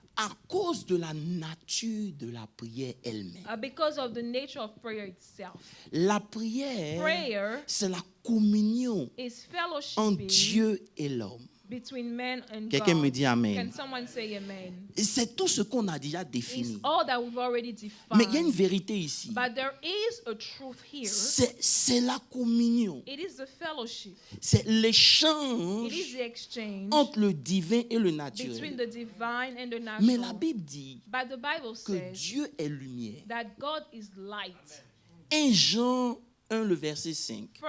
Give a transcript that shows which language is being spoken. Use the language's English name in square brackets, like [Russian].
[French] À cause de la nature de la prière elle-même. [English] Because of the nature of prayer itself. [French] La prière, c'est la communion entre Dieu et l'homme. [English] Between men and [French] Quelqu'un [English] God. [French] me dit amen. [English] Can someone say amen? [French] C'est tout ce qu'on a déjà défini. [English] It's all that we've already defined. [French] Mais il y a une vérité ici. [English] But there is a truth here. [French] C'est la communion. [English] It is the fellowship. [French] C'est l'échange entre le divin et le naturel. [English] Between the divine and the natural. [French] Mais la Bible dit [English] But the Bible [French] que Dieu est lumière. [English] That God is light. [French] 1 Jean 1, le verset 5.